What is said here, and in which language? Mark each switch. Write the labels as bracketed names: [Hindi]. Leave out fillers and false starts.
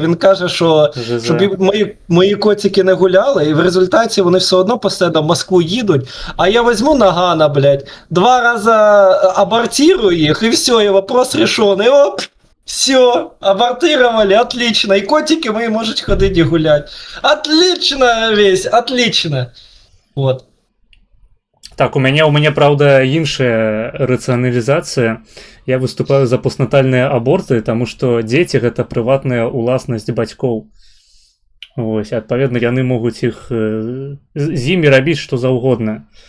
[Ukrainian] Він каже, що щоб мої котики не гуляли, і в результаті вони все одно постійно в Москву їдуть, а я візьму Нагана, блядь, 2 рази абортирую їх, і все, і [Russian] вопрос решений. Оп! Все, абортировали, отлично. И котики мои можете ходить и гулять. Отлично весь, отлично. Вот. [Belarusian] Так, у мяне правда, іншая рацыяналізацыя. Я выступаю за постнатальныя аборты, таму што дзеці гэта прыватная ўласнасць бацькоў. Вось, адпаведна, яны могуць іх з імі рабіць што заўгодна.